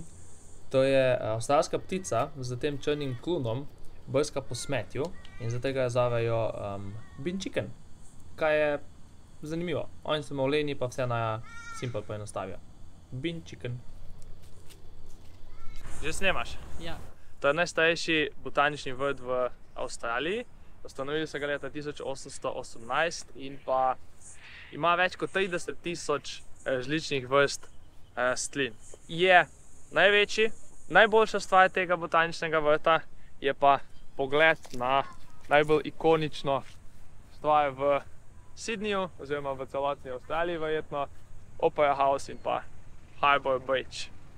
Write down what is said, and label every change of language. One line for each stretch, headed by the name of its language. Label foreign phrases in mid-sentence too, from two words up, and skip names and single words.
Slovenian: To je avstralska ptica z tem črnim klunom, brska po smetju in zato ga zovejo
English: bean chicken.
Slovenian: Kaj je zanimivo. Oni so maleni, pa vse na simple poenostavijo.
English: Bean chicken.
Slovenian: Že snemaš? Ja. To je najstarejši botanični vrt v Avstraliji. Ustanovili so ga leta 1818 in pa ima več kot 30.000 različnih vrst rastlin. Je največji, najboljša stvar tega botaničnega vrta je pa pogled na najbolj ikonično stvar v Sydneyju, oziroma v celotni Avstraliji verjetno, Opera House in pa Harbour Bridge.